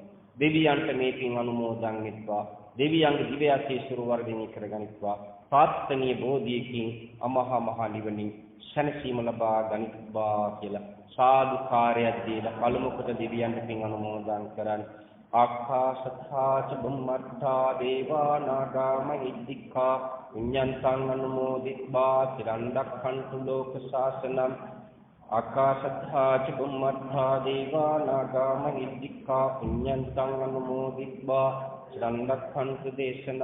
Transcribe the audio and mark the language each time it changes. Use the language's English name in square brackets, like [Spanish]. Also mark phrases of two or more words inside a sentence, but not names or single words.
[Sinhala] දෙවියන්ට මේ පින් අනුමෝදන් වෙත්වා. දෙවියන්ගේ දිව්‍ය ආශීර්වාද වර්ධනය කරගනිත්වා. ප්‍රාර්ථනීය බෝධියකින් අමහා මහ නිවනින් සැනසීම ලබා ගනිත්වා කියලා සාදුකාරයක් දීලා පළමු කොට දෙවියන්ට පින් අනුමෝදන් කරන්. [Pali] ආකාශත්ථා ච බුම්මත්ථා දේවා නාග මහිද්దికා පුඤ්ඤන්තං අනුමෝදිත්වා චිරන් රක්ඛන්තු ලෝක ශාසනං. ආකාශත්ථා ච බුම්මත්ථා දේවා නාග මහිද්దికා පුඤ්ඤන්තං අනුමෝදිත්වා චිරන් රක්ඛන්තු දේශනං.